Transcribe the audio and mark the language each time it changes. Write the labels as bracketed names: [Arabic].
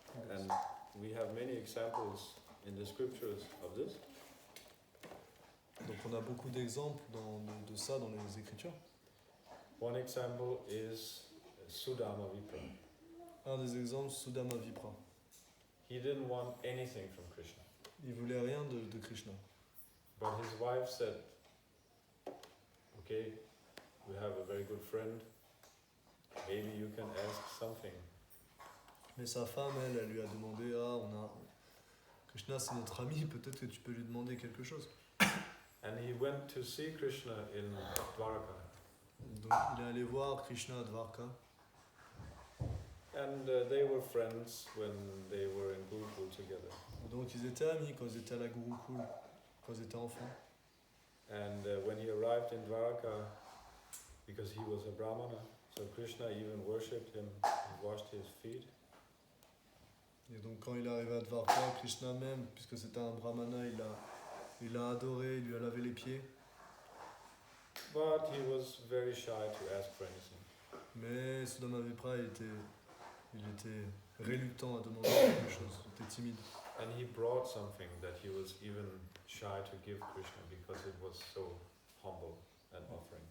[English] And we have many examples in the scriptures of this. [French] Donc on a beaucoup d'exemples de ça dans les Écritures. [English] One example is Sudama Vipra. [French] Un des exemples, Sudama Vipra. [English] He didn't want anything from Krishna. [French] Il voulait rien de Krishna. [English] But his wife said, okay, we have a very good friend, maybe you can ask something. [French] Mais sa femme, elle lui a demandé, Krishna c'est notre ami, peut-être que tu peux lui demander quelque chose. [English] And he went to see Krishna in Dwarka. [French] Donc il est allé voir Krishna à Dvarka. [English] And they were friends when they were in Gurukul together. [French] Donc ils étaient amis quand ils étaient à la Gurukul, quand ils étaient enfants. [English] And when he arrived in Dwarka, because he was a Brahmana, so Krishna even worshipped him and washed his feet. [French] Et donc quand il est arrivé à Dvarka, Krishna même, puisque c'était un brahmana, il l'a adoré, il lui a lavé les pieds. [English] But he was very shy to ask for anything. [French] Mais Sudama Vipra, il était réluctant à demander quelque chose, il était timide. [English] And he brought something that he was even shy to give Krishna because it was so humble and offering.